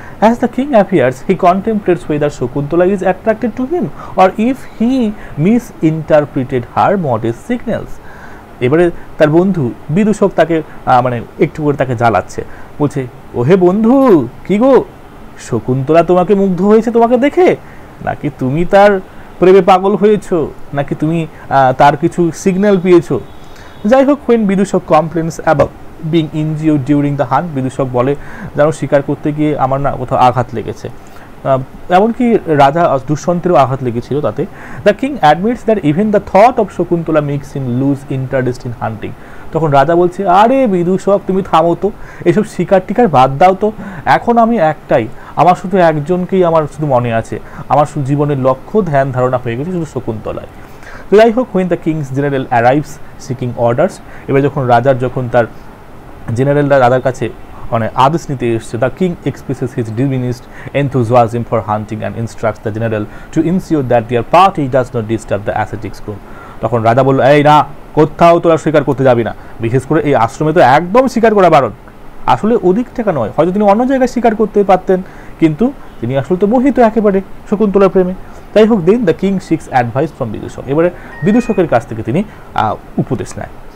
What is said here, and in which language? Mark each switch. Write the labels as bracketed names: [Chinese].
[English] As the king appears, he contemplates whether Shakuntala is attracted to him or if he misinterpreted her modest signals. [Bangla] এবারে তার বন্ধু বিদূষক তাকে মানে একটু করে তাকে জ্বালাচ্ছে, বলছে, ওহে বন্ধু, কি গো, শকুন্তলা তোমাকে মুগ্ধ হয়েছে তোমাকে দেখে, নাকি তুমি তার প্রেমে পাগল হয়েছো, নাকি তুমি তার কিছু সিগন্যাল পেয়েছো? যাই হোক, [English] when Vidushak complains about being injured during the hunt, [Bangla] বিদূষক বলে যেন শিকার করতে গিয়ে আমার না কোথাও আঘাত লেগেছে, এমনকি রাজা দুষ্যন্তেরও আঘাত লেগেছিল তাতে। [English] The king admits that even the thought of Shakuntala makes him lose interest in hunting. [Bangla] তখন রাজা বলছে, আরে বিদূষক, তুমি থামো তো, এসব শিকার টিকার বাদ দাও তো, এখন আমি একটাই, আমার শুধু একজনকেই আমার শুধু মনে আছে, আমার শুধু জীবনের লক্ষ্য ধ্যান ধারণা হয়ে গেছে শুধু শকুন্তলায়। তো যাই হোক, [English] when the king's general arrives seeking orders, [Bangla] এবার যখন তার জেনারেলরা রাজার কাছে মানে আদেশ নিতে এসছে, [English] The king expresses his diminished enthusiasm for hunting and instructs the general to ensure that their party does not disturb the ascetics group. [Bangla] তখন রাজা বলল, এই না, কোথাও তোরা শিকার করতে যাবি না, বিশেষ করে এই আশ্রমে তো একদম শিকার করা বারণ। আসলে ওদিক থেকে নয়, হয়তো তিনি অন্য জায়গায় শিকার করতে পারতেন, কিন্তু তিনি আসলে তো মোহিত একেবারে শকুন্তলার প্রেমে। যাই হোক, [English] then the king seeks advice from Vidushak, [Bangla] এবারে বিদূষকের কাছ থেকে তিনি উপদেশ নেয়।